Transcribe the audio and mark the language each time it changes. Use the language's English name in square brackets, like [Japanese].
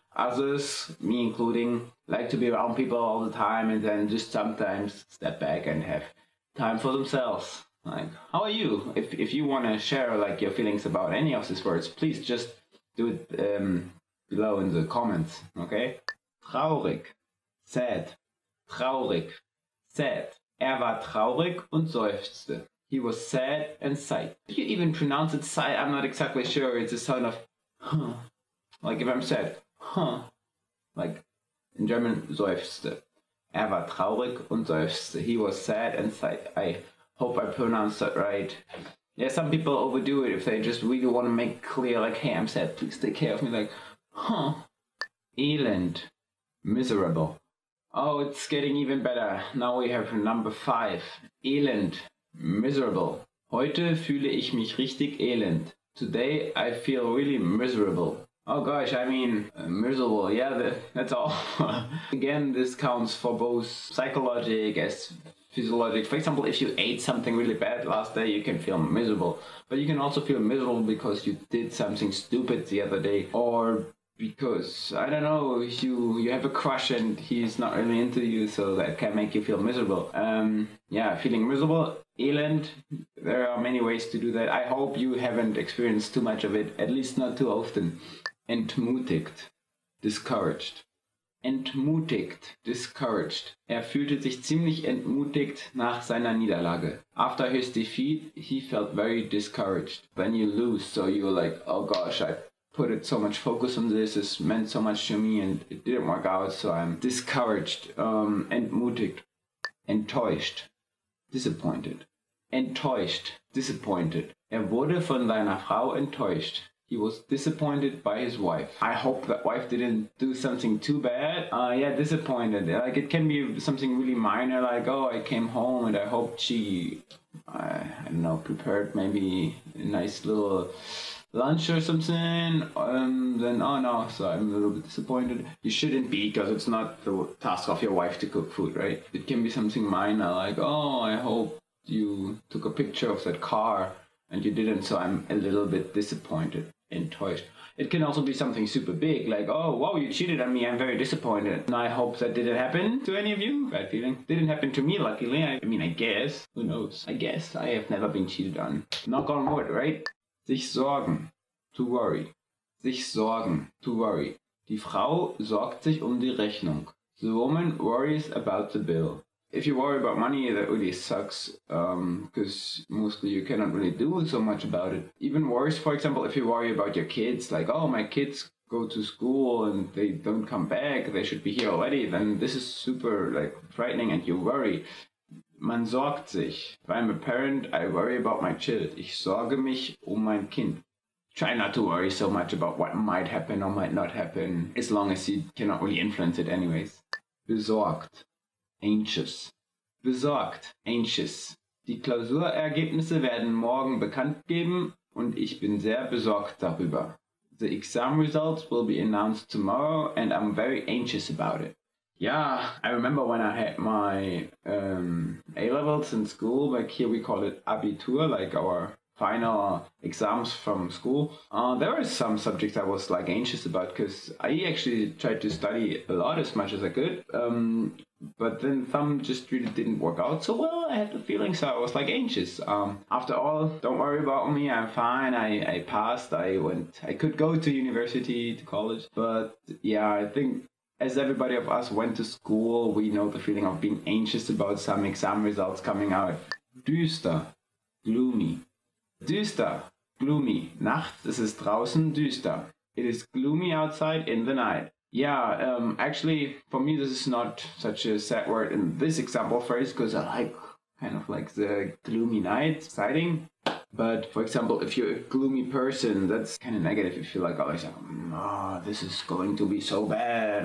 [English] Others, me including, like to be around people all the time and then just sometimes step back and have time for themselves. Like, how are you? If you want to share like your feelings about any of these words, please just do it below in the comments, okay? [German] Traurig, [English] sad, [German] traurig, sad. War traurig und seufzte. [English] He was sad and sighed. You even pronounce it sigh? I'm not exactly sure. It's a sound of huh. Like if I'm sad, huh. Like in German, seufzte. [German] War traurig und seufzte. [English] He was sad and sighed. I hope I pronounced that right. Yeah, some people overdo it if they just really want to make clear, like, hey, I'm sad, please take care of me. Like, huh. [German] Elend. [English] Miserable. Oh, it's getting even better. Now we have number 5. [German] Elend. [English] Miserable. [German] Heute fühle ich mich richtig elend. [English] Today I feel really miserable. Oh gosh, I mean, miserable. Yeah, that's all. Again, this counts for both psychologic as physiologic. For example, if you ate something really bad last day, you can feel miserable. But you can also feel miserable because you did something stupid the other day, or because, I don't know, you have a crush and he's not really into you, so that can make you feel miserable. Yeah, feeling miserable, [German] elend, [English] there are many ways to do that. I hope you haven't experienced too much of it, at least not too often. [German] Entmutigt, [English] discouraged. [German] Entmutigt, discouraged. Fühlte sich ziemlich entmutigt nach seiner Niederlage. [English] After his defeat, he felt very discouraged. When you lose, so you're like, oh gosh, I put so much focus on this, it meant so much to me and it didn't work out, so I'm discouraged. [German] Entmutigt. Enttäuscht. [English] Disappointed. [German] Enttäuscht. Disappointed. Wurde von seiner Frau enttäuscht. [English] He was disappointed by his wife. I hope that wife didn't do something too bad. Yeah, disappointed. Like, it can be something really minor, like, oh, I came home and I hoped she, I don't know, prepared maybe a nice little lunch or something, then, oh no, so I'm a little bit disappointed. You shouldn't be, because it's not the task of your wife to cook food, right? It can be something minor, like, oh, I hope you took a picture of that car and you didn't, so I'm a little bit disappointed, [German] enttäuscht. [English] It can also be something super big, like, oh, wow, you cheated on me, I'm very disappointed. And I hope that didn't happen to any of you. Bad feeling. Didn't happen to me, luckily. I mean, I guess. Who knows? I guess. I have never been cheated on. Knock on wood, right? [German] Sich sorgen. [English] To worry. Sich sorgen. To worry. [German] Die Frau sorgt sich die Rechnung. [English] The woman worries about the bill. If you worry about money, that really sucks, because mostly you cannot really do so much about it. Even worse, for example, if you worry about your kids, like, oh, my kids go to school and they don't come back, they should be here already, then this is super, like, frightening and you worry. [German] Man sorgt sich. [English] If I'm a parent, I worry about my child. [German] Ich sorge mich mein Kind. [English] Try not to worry so much about what might happen or might not happen, as long as you cannot really influence it anyways. [German] Besorgt. [English] Anxious. [German] Besorgt. Anxious. Die Klausurergebnisse werden morgen bekannt geben und ich bin sehr besorgt darüber. [English] The exam results will be announced tomorrow and I'm very anxious about it. Yeah, I remember when I had my A-levels in school, like here we call it Abitur, like our final exams from school. There were some subjects I was like anxious about because I actually tried to study a lot as much as I could. But then some just really didn't work out so well. I had the feeling, so I was like anxious. After all, don't worry about me. I'm fine. I passed. I could go to university, to college. But yeah, I think as everybody of us went to school, we know the feeling of being anxious about some exam results coming out. [German] Düster, [English] gloomy. [German] Düster, gloomy. Nachts ist es draußen düster. [English] It is gloomy outside in the night. Yeah, actually, for me, this is not such a sad word in this example phrase because I like kind of like the gloomy night, exciting. But for example, if you're a gloomy person, that's kind of negative. You feel like always like, oh, this is going to be so bad.